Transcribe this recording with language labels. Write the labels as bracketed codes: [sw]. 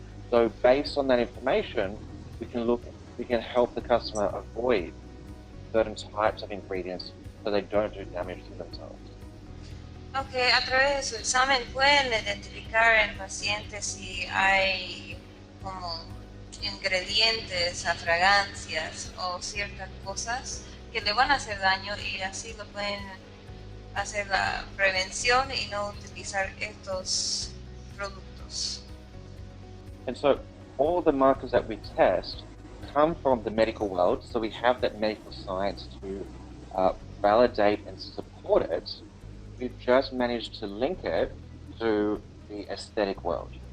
[en] So based on that information, we can help the customer avoid certain types of ingredients so they don't do damage to themselves. [es] Okay, a través de su examen pueden identificar en pacientes si hay como ingredientes a fragancias o ciertas cosas que le van a hacer daño y así lo pueden hacer la prevención y no utilizar estos productos. [en] And so all the markers that we test come from the medical world, so we have that medical science to validate and support it. We've just managed to link it to the aesthetic world.